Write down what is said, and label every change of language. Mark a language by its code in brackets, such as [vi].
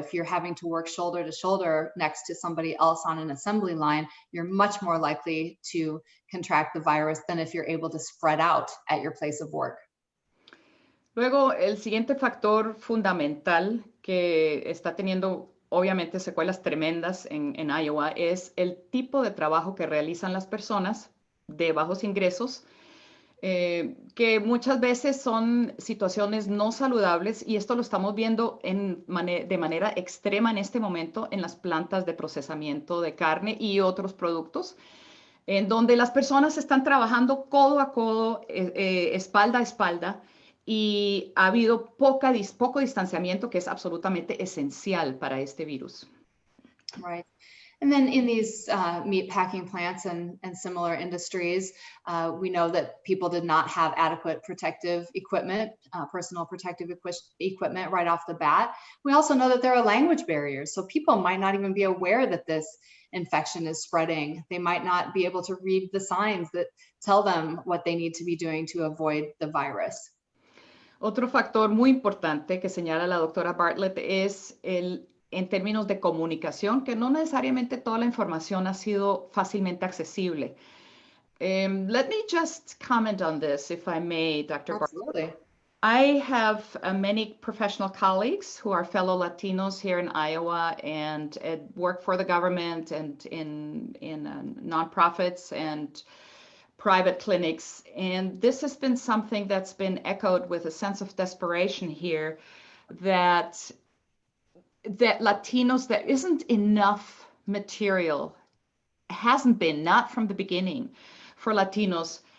[en] If you're having to work shoulder to shoulder next to somebody else on an assembly line, you're much more likely to contract the virus than if you're able to spread out at your place of work. [es] Luego, el siguiente factor fundamental que está teniendo obviamente secuelas tremendas en Iowa es el tipo de trabajo que realizan las personas de bajos ingresos, que muchas veces son situaciones no saludables, y esto lo estamos viendo de manera extrema en este momento en las plantas de procesamiento de carne y otros productos, en donde las personas están trabajando codo a codo, espalda a espalda, y ha habido poco distanciamiento, que es absolutamente esencial para este virus. [en] Right. And then in these meat packing plants and similar industries, we know that people did not have adequate protective equipment, personal protective equipment right off the bat. We also know that there are language barriers. So people might not even be aware that this infection is spreading. They might not be able to read the signs that tell them what they need to be doing to avoid the virus. [es] Otro factor muy importante que señala la doctora Bartlett es en términos de comunicación, que no necesariamente toda la información ha sido fácilmente accesible. [en] Let me just comment on this, if I may, Dr. Absolutely. Bartlett. I have many professional colleagues who are fellow Latinos here in Iowa and work for the government and in nonprofits and private clinics. And this has been something that's been echoed with a sense of desperation here, that Latinos, there isn't enough material, hasn't been, not from the beginning, for Latinos.